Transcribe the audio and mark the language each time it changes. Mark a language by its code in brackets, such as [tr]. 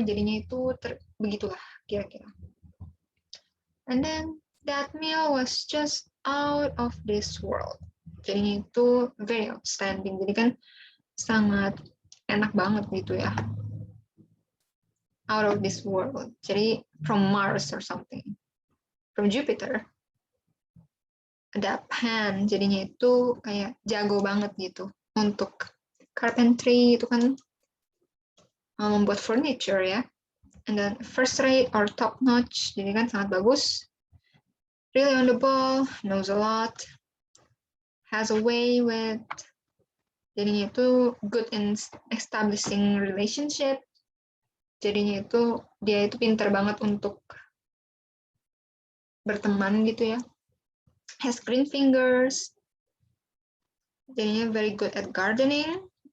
[en] Jadinya itu begitulah kira-kira. And then that meal was just out of this world. [id] Jadinya itu very outstanding. Jadi kan sangat enak banget gitu ya. [en] Out of this world. Jadi from Mars or something. From Jupiter. Ada pan. [id] Jadinya itu kayak jago banget gitu. Untuk carpentry itu kan membuat furniture ya. [en] And then first rate or top notch. Jadi kan sangat bagus. Really on the ball. Knows a lot. Has a way with, jadinya itu good in establishing relationship. [id] Jadinya itu dia itu pintar banget untuk berteman gitu ya. [en] Has green fingers. Jadinya very good at gardening.